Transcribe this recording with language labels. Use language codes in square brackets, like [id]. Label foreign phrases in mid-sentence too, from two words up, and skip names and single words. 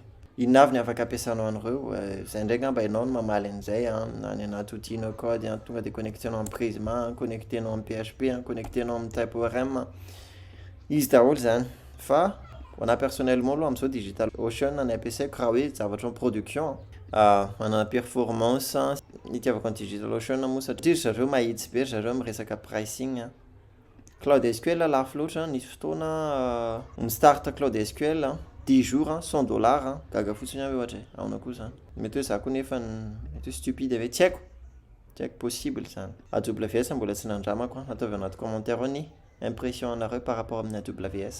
[mg] Inona avy ny afaka ampiasanao an'ireo, zay ndray ngamba ianao no mamaly an'izay na ny anaty [fr] outil code [mg] tonga de connectenao amin'ny Prisma, connectenao amin'ny PHP, connectenao amin'ny TypeORM, izy daholo zany. Fa ona personnellement aloha amin'izao DigitalOcean ny ampiasaiko raha hoe zavatra [fr] en production [mg] manana performance itiavako ny DigitalOcean moa satria zareo mahitsy be, zareo miresaka pricing. Cloud SQL lafo loatra, nisy fotoana ny start Cloud SQL 10 jours $100 gaga fotsiny hoe ohatra aona koa zany. Mety hoe za koa nefa mety hoe stupide ve, tsy haiko possible zany. AWS mbola tsy nandramako, ataovy anaty commentaire ny impression anareo [fr] par rapport [mg] amin'ny AWS.